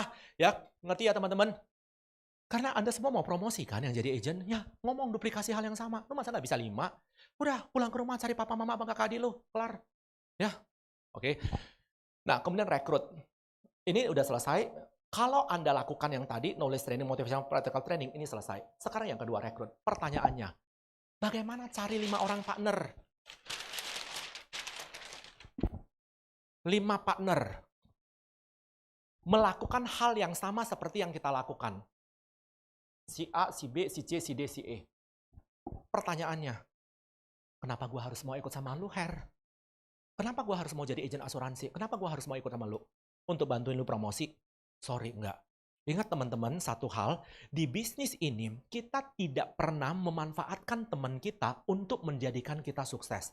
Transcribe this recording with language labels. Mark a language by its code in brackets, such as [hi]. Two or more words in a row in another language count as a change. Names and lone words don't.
[id] Ya, ngerti ya teman-teman? Karena Anda semua mau promosi kan yang jadi agent, ya ngomong duplikasi hal yang sama. Lu masa nggak bisa 5? Udah, pulang ke rumah cari papa, mama, abang, kakak, adik lu, kelar. Ya, oke. Nah, kemudian rekrut. Ini udah selesai. Kalau Anda lakukan yang tadi, [en] knowledge training, motivational practical training, [id] ini selesai. Sekarang yang kedua, rekrut. Pertanyaannya, bagaimana cari 5 orang partner? 5 partner. Melakukan hal yang sama seperti yang kita lakukan. Si A, si B, si C, si D, si E. Pertanyaannya, kenapa gue harus mau ikut sama lu, Her? Kenapa gue harus mau jadi agent asuransi? Kenapa gue harus mau ikut sama lu? Untuk bantuin lu promosi? Sorry, enggak. Ingat teman-teman, satu hal, di bisnis ini kita tidak pernah memanfaatkan teman kita untuk menjadikan kita sukses.